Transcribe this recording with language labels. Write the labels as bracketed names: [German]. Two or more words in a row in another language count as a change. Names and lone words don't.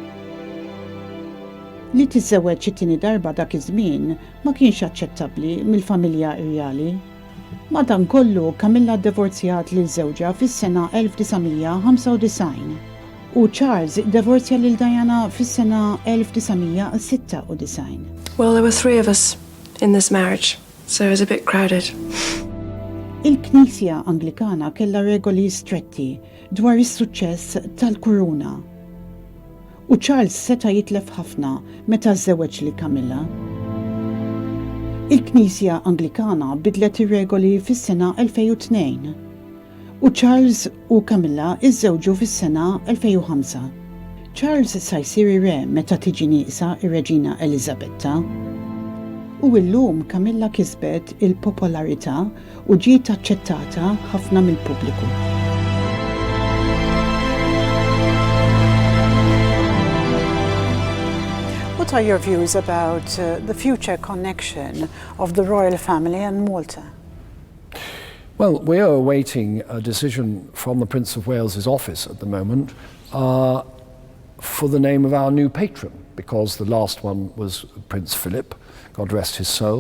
[Maltese] Li tiżżewweġ it-tieni darba dak iż-żmien ma kienx aċċettabbli mill-familja irjali. Madankollu Camilla ddivorzjat lil żewġha fis-sena 1995 u Charles divorzja lil Diana fis-sena 1996. [English] Well, there were 3 of us in this marriage, so it was a bit crowded. [Maltese] Il-Knisja Anglikana kellha regoli stretti dwar is-suċċess tal-kuruna. U Charles seta' jitlef ħafna meta żżewweġ lil Camilla. Il-Knisja Anglikana bidlet ir-regoli fis-sena 2002 u Charles u Camilla iżżewġu fis-sena 2005. Charles sa jsir ir-re meta tiġi nieqsa ir-Reġina Elisabetta. U llum Camilla kisbet il-popolarità u ġiet aċċettata ħafna mill-pubbliku. [English] What What are your views about the future connection of the royal family and Malta? Well, we are awaiting a decision from the Prince of Wales's office at the moment for the name of our new patron, because the last one was Prince Philip, God rest his soul.